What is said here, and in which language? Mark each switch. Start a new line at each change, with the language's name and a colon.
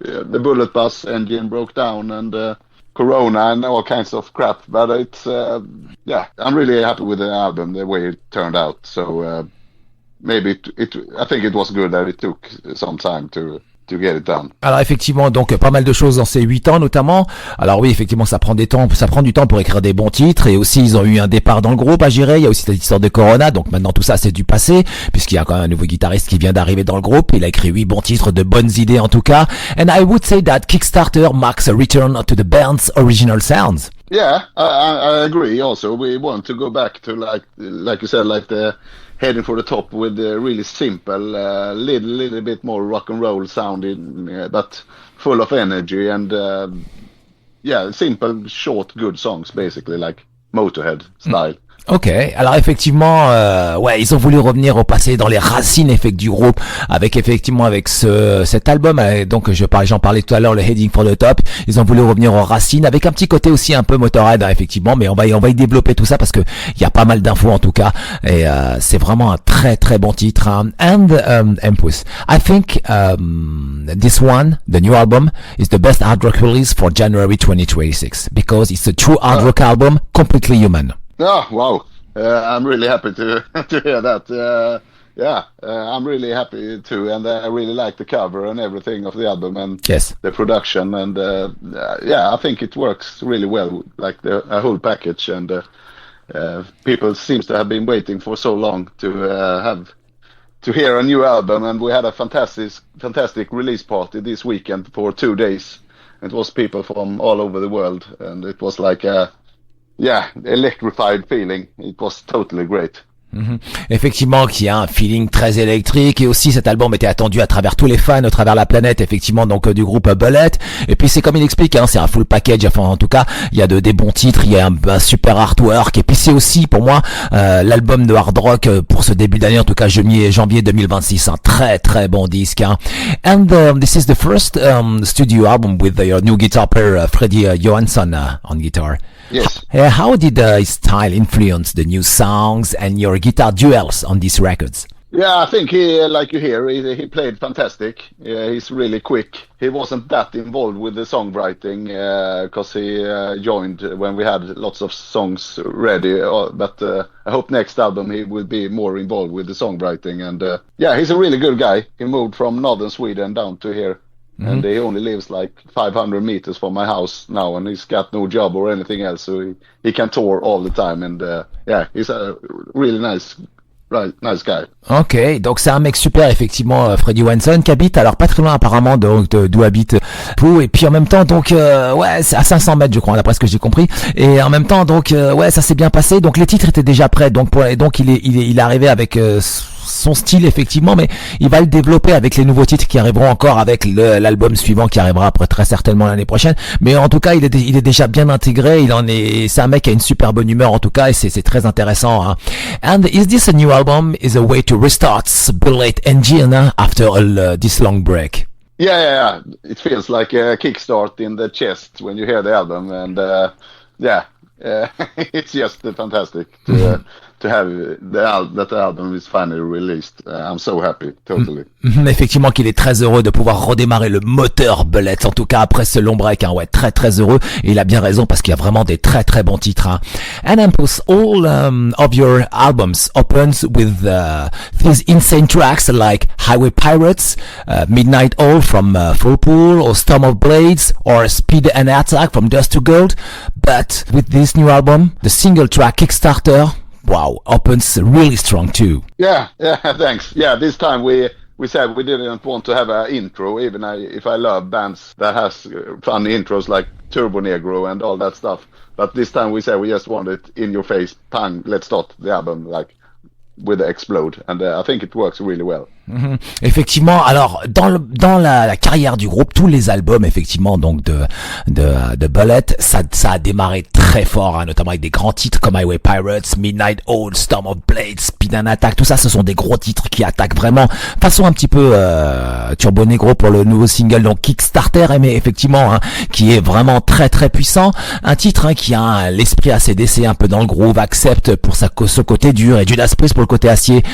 English: The Bullet Bus engine broke down, and Corona and all kinds of crap. But I'm really happy with the album, the way it turned out. So maybe I think it was good that it took some time to get it done.
French: Alors effectivement, donc pas mal de choses dans ces 8 ans notamment. Alors oui, effectivement, ça prend du temps pour écrire des bons titres, et aussi ils ont eu un départ dans le groupe à gérer. Il y a aussi cette histoire de Corona, donc maintenant tout ça c'est du passé, puisqu'il y a quand même un nouveau guitariste qui vient d'arriver dans le groupe. Il a écrit 8 bons titres, de bonnes idées en tout cas.
English: And I would say that Kickstarter marks a return to the band's original sounds. Yeah, I agree. Also, we want to go back to like you said, like the Heading for the Top with the really simple, little bit more rock and roll sounding, but full of energy and simple, short, good songs, basically like Motorhead style.
French: Ok, alors effectivement, ils ont voulu revenir au passé, dans les racines du groupe, avec cet album. Donc j'en parlais tout à l'heure, le Heading for the Top. Ils ont voulu revenir aux racines, avec un petit côté aussi un peu Motorhead, effectivement. Mais on va y développer tout ça parce que il y a pas mal d'infos en tout cas, et c'est vraiment un très très bon titre.
English: And Hampus, I think this one, the new album, is the best hard rock release for January 2026 because it's a true hard rock album, completely human. Oh, wow. I'm really happy to hear that. I'm really happy too, and I really like the cover and everything of the album, and yes, the production, and I think it works really well, like the whole package, and people seems to have been waiting for so long to hear a new album, and we had a fantastic release party this weekend for 2 days. It was people from all over the world, and it was like electrified feeling. It was totally great.
French: Effectivement, qu'il y a un feeling très électrique, et aussi cet album était attendu à travers tous les fans, à travers la planète, effectivement, donc du groupe Bullet. Et puis c'est comme il explique, c'est un full package. Enfin, en tout cas, il y a des bons titres, il y a un super artwork, et puis c'est aussi pour moi l'album de hard rock pour ce début d'année, en tout cas janvier 2026, un très très bon disque.
English: And this is the first studio album with your new guitar player Freddie Johansson on guitar. Yes. How did his style influence the new songs and your guitar duels on these records? Yeah, I think he, like you hear, he played fantastic. Yeah, he's really quick. He wasn't that involved with the songwriting because he joined when we had lots of songs ready. But I hope next album he will be more involved with the songwriting. And yeah, he's a really good guy. He moved from northern Sweden down to here. And he only lives like 500 meters from my house now, and he's got no job or anything else, so he can tour all the time. And yeah, he's a really nice guy.
French: Ok, donc c'est un mec super effectivement, Freddie Wenson, qui habite alors pas très loin apparemment d'où habite Pooh, et puis en même temps donc ouais c'est à 500 mètres je crois d'après ce que j'ai compris, et en même temps donc ouais ça s'est bien passé, donc les titres étaient déjà prêts, donc donc il est arrivé avec son style effectivement, mais il va le développer avec les nouveaux titres qui arriveront encore avec l'album suivant qui arrivera après très certainement l'année prochaine, mais en tout cas il est déjà bien intégré, c'est un mec qui a une super bonne humeur en tout cas, et c'est très intéressant, hein.
English: And is this a new album, is a way to restart Bullet Engine after this long break? Yeah. It feels like a kickstart in the chest when you hear the album, and yeah, it's just fantastic to have that album is finally released. I'm so happy, totally.
French: Effectivement qu'il est très heureux de pouvoir redémarrer le moteur Bullet, en tout cas après ce long break, hein, ouais, très très heureux, et il a bien raison parce qu'il y a vraiment des très très bons titres, hein.
English: And Hampus, all of your albums opens with these insane tracks like Highway Pirates, Midnight Oil from Full Pool, or Storm of Blades, or Speed and Attack from Dust to Gold, but with this new album, the single track Kickstarter, wow, opens really strong too. Yeah, thanks. Yeah, this time we said we didn't want to have an intro, even if I love bands that has fun intros like Turbo Negro and all that stuff. But this time we said we just want it in your face, bang, let's start the album like with the explode, and I think it works really well.
French: Effectivement, alors dans la carrière du groupe, tous les albums effectivement donc de Bullet, ça a démarré très fort, hein, notamment avec des grands titres comme Highway Pirates, Midnight Oil, Storm of Blades, Speed and Attack, tout ça ce sont des gros titres qui attaquent vraiment façon un petit peu Turbo Negro pour le nouveau single donc Kickstarter, mais effectivement hein, qui est vraiment très très puissant, un titre hein, qui a l'esprit AC/DC un peu dans le groove, Accept pour ce côté dur et Judas Priest pour le côté acier.